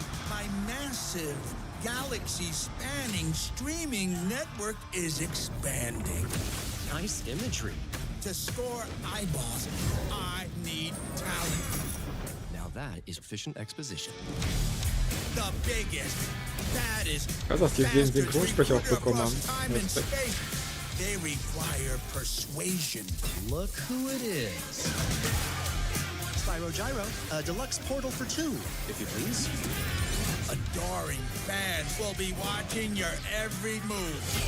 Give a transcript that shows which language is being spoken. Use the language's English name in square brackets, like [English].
[English] My massive, galaxy-spanning streaming network is expanding. Nice imagery. To score eyeballs, I need talent. Now that is efficient exposition. The biggest, baddest, [German] Krass, dass die den Synchronsprecher auch bekommen haben. [English] space. They require persuasion. Look who it is. Spyro Gyro, a deluxe portal for 2, if you please. Adoring fans will be watching your every move.